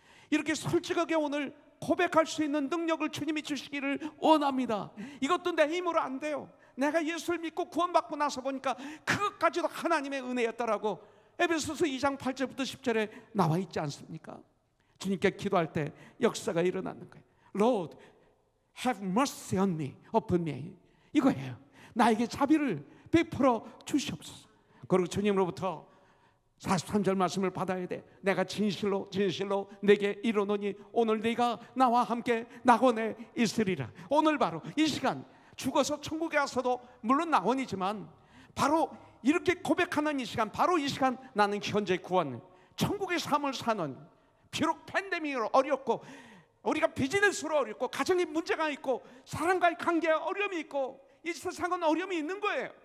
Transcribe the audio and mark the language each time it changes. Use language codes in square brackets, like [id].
[ko] 이렇게 솔직하게 오늘 고백할 수 있는 능력을 주님이 주시기를 원합니다. 이것도 내 힘으로 안 돼요. 내가 예수를 믿고 구원받고 나서 보니까 그것까지도 하나님의 은혜였더라고. 에베소서 2장 8절부터 10절에 나와 있지 않습니까? 주님께 기도할 때 역사가 일어나는 거예요. [en] Lord, have mercy on me, upon me. [ko] 이거예요. 나에게 자비를 베풀어 주시옵소서. 그리고 주님으로부터 43절 말씀을 받아야 돼. 내가 진실로 내게 이르노니 오늘 네가 나와 함께 낙원에 있으리라. 오늘 바로 이 시간 죽어서 천국에 와서도 물론 낙원이지만 바로 이렇게 고백하는 이 시간, 바로 이 시간 나는 현재 구원 천국의 삶을 사는, 비록 팬데믹으로 어렵고 우리가 비즈니스로 어렵고 가정에 문제가 있고 사람과의 관계에 어려움이 있고 이 세상은 어려움이 있는 거예요.